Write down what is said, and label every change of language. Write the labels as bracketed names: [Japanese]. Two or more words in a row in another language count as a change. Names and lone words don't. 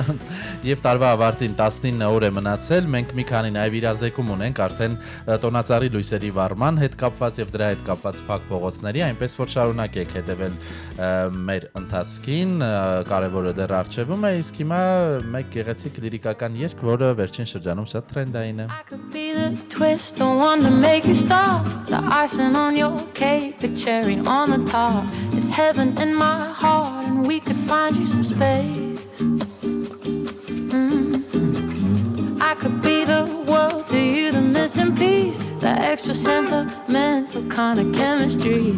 [Armenian] Եվ տարվա ավարտին 19 օր է մնացել, մենք մի քանի նաև իրազեկում ունենք արդեն տոնածառի լույսերի վառման հետ կապված եւ դրա հետ կապված փակ փողոցների, այնպես որ շարունակեք հետևել մեր ընթացքին, կարևորը դեռ առջևում է, իսկ հիմա մեկ գեղեցիկ լիրիկական երգ, որը վերջին շրջանում շատ տրենդային է։ [English] I could be the twist, the one to make you stop, the icing on your cake, the cherry on the top. It's heaven in my heart, and we could find you some space. I could be the world to you, the missing piece, the extra sentimental kind of chemistry.